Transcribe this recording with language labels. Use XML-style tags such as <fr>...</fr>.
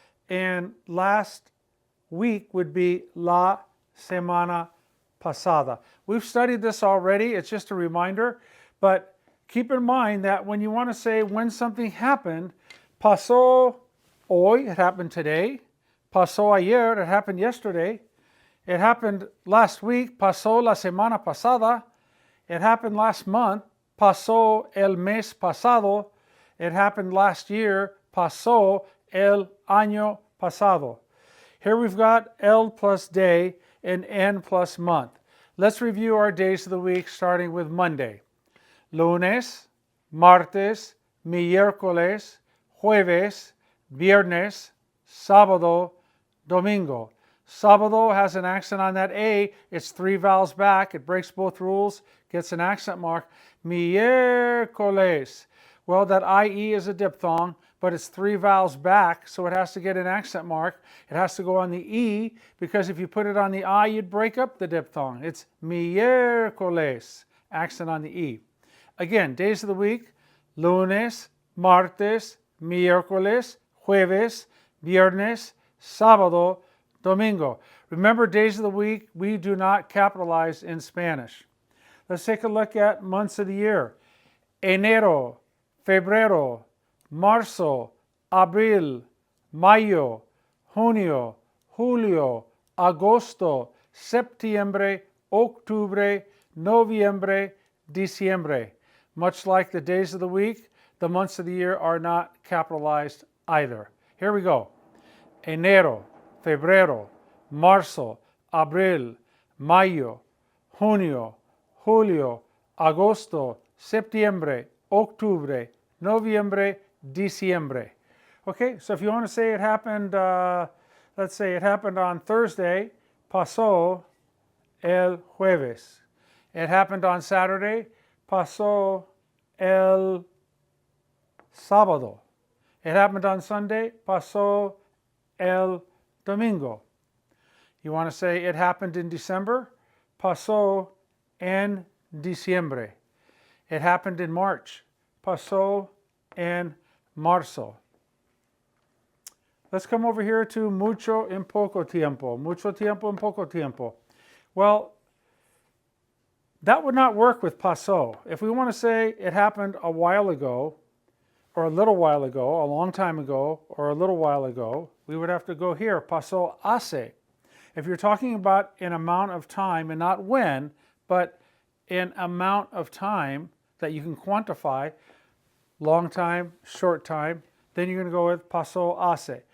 <en>And last week would be</en> <es>la semana pasada.</es> <en>We've studied this already. It's just a reminder. But keep in mind that when you want to say when something happened,</en> <es>pasó hoy,</es> <en>it happened today.</en> <es>Pasó ayer,</es> <en>it happened yesterday. It happened last week,</en> <es>pasó la semana pasada.</es> <en>It happened last month,</en> <es>pasó el mes pasado.</es> <en>It happened last year,</en> <es>pasó el año pasado.</es> <en>Here we've got el plus day and en plus month. Let's review our days of the week starting with Monday.</en> <es>Lunes, martes, miércoles, jueves, viernes, sábado, domingo.</es> <en>Sábado has an accent on that A. It's 3 vowels back. It breaks both rules, gets an accent mark. Miércoles. Well, that IE is a diphthong, but it's 3 vowels back, so it has to get an accent mark. It has to go on the E, because if you put it on the I, you'd break up the diphthong. It's miércoles, accent on the E. Again, days of the week,</en> <es>lunes, martes, miércoles, jueves, viernes, sábado, domingo.</es> <en>Remember, days of the week, we do not capitalize in Spanish. Let's take a look at months of the year.</en> <es>Enero, febrero, marzo, abril, mayo, junio, julio, agosto, septiembre, octubre, noviembre, diciembre.</es> <en>Much like the days of the week, the months of the year are not capitalized either. Here we go.</en> <es>Enero, febrero, marzo, abril, mayo, junio, julio, agosto, septiembre, octubre, noviembre, diciembre.</es> <en>Okay, so if you want to say it happened, let's say it happened on Thursday,</en> <es>pasó el jueves.</es> <en>It happened on Saturday,</en> <es>pasó el sábado.</es> <en>It happened on Sunday,</en> <es>pasó el domingo.</es> <en>You want to say it happened in December,</en> <es>pasó en diciembre.</es> <en>It happened in March,</en> <es>pasó en marzo.</es> <en>Let's come over here to</en> <es>mucho en poco tiempo. Mucho tiempo en poco tiempo.</es> <en>Well, that would not work with pasó. If we want to say it happened a while ago, or a little while ago, a long time ago, or a little while ago, we would have to go here,</en> <es>pasó hace.</es> <en>If you're talking about an amount of time, and not when, but an amount of time that you can quantify, long time, short time, then you're going to go with</en> <es>pasó hace.</es>